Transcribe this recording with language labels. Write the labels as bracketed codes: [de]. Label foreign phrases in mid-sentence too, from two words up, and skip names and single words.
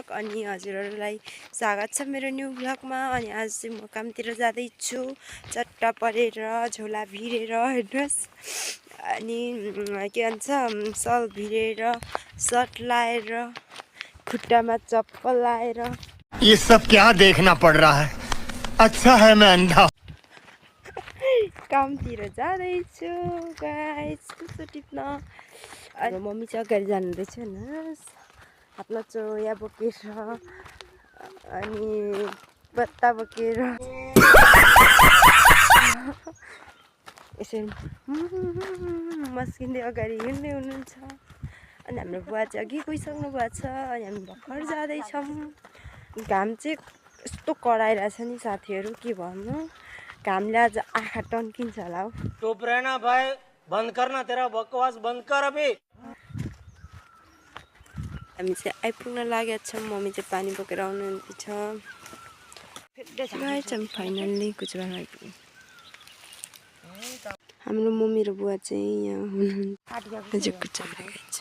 [ne] अनि हजुरहरूलाई स्वागत छ मेरो न्यू भ्लगमा। अनि आज चाहिँ म कामतिर जाँदैछु, चट्टा परेर झोला भिरेर हेर्नुहोस्। अनि के भन्छ सल भिरेर सर्ट लाएर खुट्टामा चप्पल लाएर। [hi] ये सब क्या देखना पड़ रहा है? अच्छा है मैं अंधा। [ne] कामतिर जाँदैछु गाइस, कस्तो टिप्न। अनि मम्मी चाहिँ अगाडि जानुहुँदैछ हेर्नुहोस्, हातमा चोया बोकेर अनि बत्ता बोकेर यसरी मस्किँदै अगाडि हिँड्दै हुनुहुन्छ। अनि हाम्रो बुवा चाहिँ अघि गइसक्नु भएको छ। अनि हामी भर्खर जाँदैछौँ। घाम चाहिँ यस्तो कराइरहेछ नि साथीहरू, के भन्नु। घामले आज आँखा टन्किन्छ होला हौ। [hi] चुप रहना भाई, बंद करना, तेरा बकवास बंद कर अभी। [ne] हामी चाहिँ आइपुग्न लागेका छौँ। मम्मी चाहिँ पानी बोकेर आउनुहुन्छ। हामी फाइनल्ली कुचबिहार आइपुग्यौँ। हाम्रो मम्मी र बुवा चाहिँ यहाँ हुनुहुन्छ। कुचबिहार गाई छ।